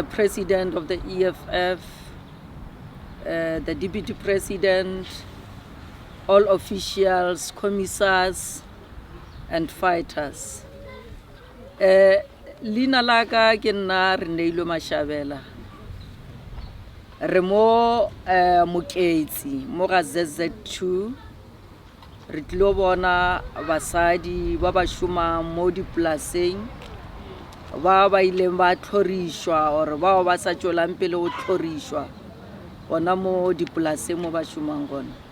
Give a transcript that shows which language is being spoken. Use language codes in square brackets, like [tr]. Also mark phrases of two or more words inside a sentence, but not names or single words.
[en] President of the EFF, the Deputy President, all officials, commissars, and fighters. [nso] Lina laka ke nna Reneiloe Mashabela. Re mo Mooketsi mo ga ZZ2 re tlo bona basadi ba ba shuma mo dipolaseng ba ileng ba tlhorishwa or ba sa tšwelang pele go tlhorishwa bona mo dipolaseng mo ba shumang gona.